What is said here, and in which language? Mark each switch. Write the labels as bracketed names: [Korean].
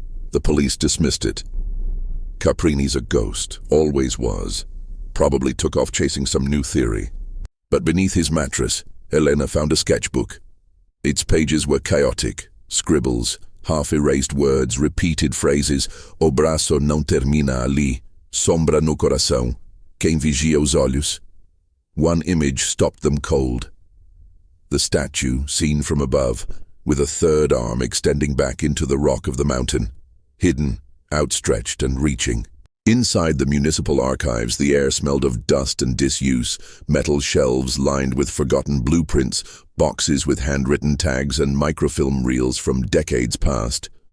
[English] The police dismissed it. Caprini's a ghost, always was. Probably took off chasing some new theory. But beneath his mattress, Elena found a sketchbook. Its pages were chaotic, scribbles, half-erased words, repeated phrases. [Portuguese] O braço não termina ali, sombra no coração, quem vigia os olhos. [English] One image stopped them cold. The statue, seen from above, with a third arm extending back into the rock of the mountain, hidden, outstretched and reaching. Inside the municipal archives, the air smelled of dust and disuse, metal shelves lined with forgotten blueprints, boxes with handwritten tags and microfilm reels from decades past.